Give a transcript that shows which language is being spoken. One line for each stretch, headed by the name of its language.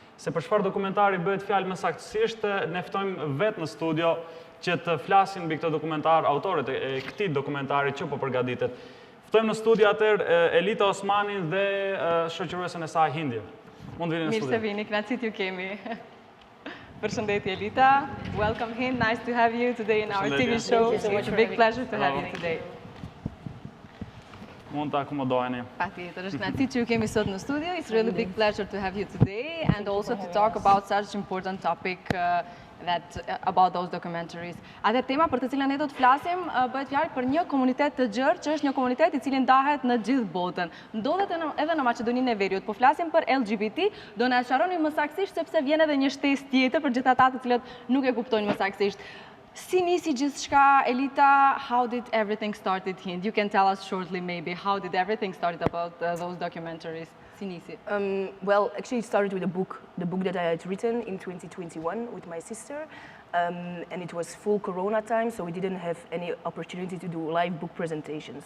Albanian: Se për çfarë dokumentari bëhet fjalë më saktësisht, ne ftojmë vetë në studio që të flasin mbi këtë dokumentar autorët e këtij dokumentari që po përgatitet. Ftojmë në studio atër Elita Osmanin dhe shoqëruesën e saj Hindje. Mund vini në studio. Mirë se vini, kënaqësi t'ju kemi. Përshëndetje Elita.
English: Welcome Hind, nice to have you today in our TV show. It's a big pleasure to have you today.
Albanian: Mund të akomodoheni. Patjetër, është kënaqësi që ju kemi sot në studio.
English: It's really big pleasure to have you today and also to talk about such important topic about those documentaries.
Albanian: Atë tema për të cilën ne do të flasim bëhet fjalë për një komunitet të gjerë që është një komunitet i cili ndahet në gjithë botën. Ndodhet edhe në Maqedoninë e Veriut. Po flasim për LGBT, do na sqaroni më saktësisht sepse vjen edhe një shtesë tjetër për gjithë ata të cilët nuk e kuptojnë më saktësisht. Si nisi gjithçka, Elita?
English: How did everything started, Hind? You can tell us shortly maybe how did everything started about those documentaries? Well, actually it started with the book that I had written in 2021 with my sister. And it was full Corona time, so we didn't have any opportunity to do live book presentations.